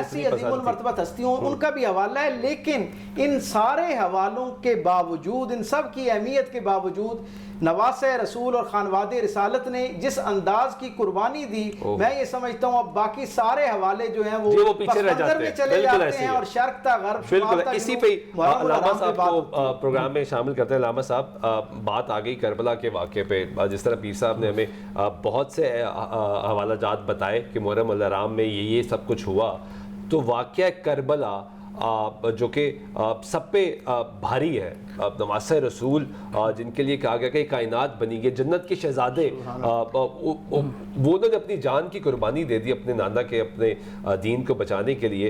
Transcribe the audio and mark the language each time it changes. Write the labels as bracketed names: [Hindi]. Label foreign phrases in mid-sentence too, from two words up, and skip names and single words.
[Urdu] ایسی عظیم المرتبت ہستیوں ان کا بھی حوالہ ہے. لیکن ان سارے حوالوں کے باوجود, ان سب کی اہمیت کے باوجود, نواسہ رسول اور خانواد رسالت نے جس انداز کی قربانی دی, میں یہ سمجھتا ہوں اب باقی سارے حوالے جو ہیں وہ پیچھے رہ جاتے ہیں, چلے جاتے ہیں اور شرق تا غرب. بالکل اسی پہ علامہ صاحب کو پروگرام میں شامل کرتے ہیں. علامہ صاحب, بات آ گئی کربلا کے واقعے پہ, جس طرح پیر صاحب نے ہمیں بہت سے حوالہ جات بتائے کہ محرم الحرام میں یہ سب کچھ ہوا, تو واقعہ کربلا جو کہ سب پہ بھاری ہے, نواسہ رسول جن کے لیے کہا گیا کہ کائنات بنی گئی, جنت کے شہزادے, وہ نے اپنی جان کی قربانی دے دی اپنے نانا کے, اپنے دین کو بچانے کے لیے.